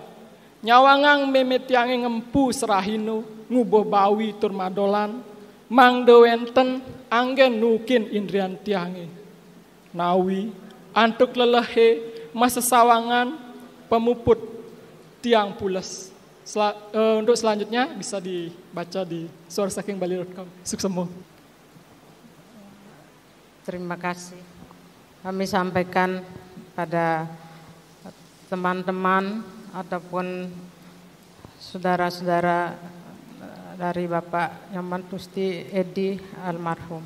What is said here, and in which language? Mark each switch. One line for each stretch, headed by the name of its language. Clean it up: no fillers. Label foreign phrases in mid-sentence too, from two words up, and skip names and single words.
Balinese: Nyawangang meme tiange ngempu serahinu, nguboh bawi tur madolan. Mang de wenten, anggen nukin indrian tiange. Nawi, antuk lelehe, masa sawangan, pemuput tiang pules.
Indonesian: Untuk selanjutnya bisa dibaca di suarasakingbali.com. Suksemo. Terima kasih. Kami sampaikan pada teman-teman ataupun saudara-saudara dari Bapak Nyoman Tusti Edi almarhum.